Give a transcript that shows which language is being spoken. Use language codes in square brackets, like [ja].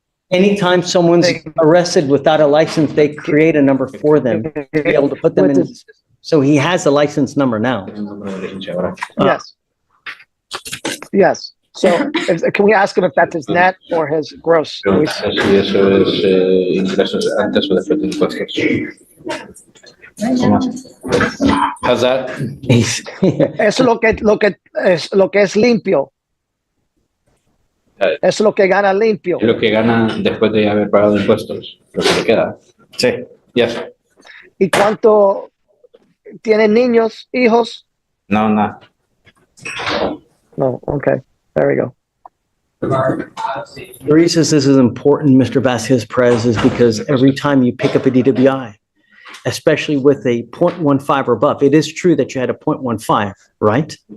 [en] Anytime someone's arrested without a license, they create a number for them to be able to put them in. So he has a license number now. yes. Yes. So can we ask him if that's his net or his gross? [es] Si eso es ingresos antes o después de impuestos. [en] How's that? [es] Eso es lo que es limpio. Eso es lo que gana limpio. Es lo que gana después de haber pagado impuestos, lo que le queda. Sí. [en] Yes. [es] ¿Y cuánto tienen niños, hijos? No, no. [en] No. Okay. There we go. The reason this is important, Mr. Vasquez Perez, is because every time you pick up a DWI, especially with a 0.15 or above, it is true that you had a 0.15, right?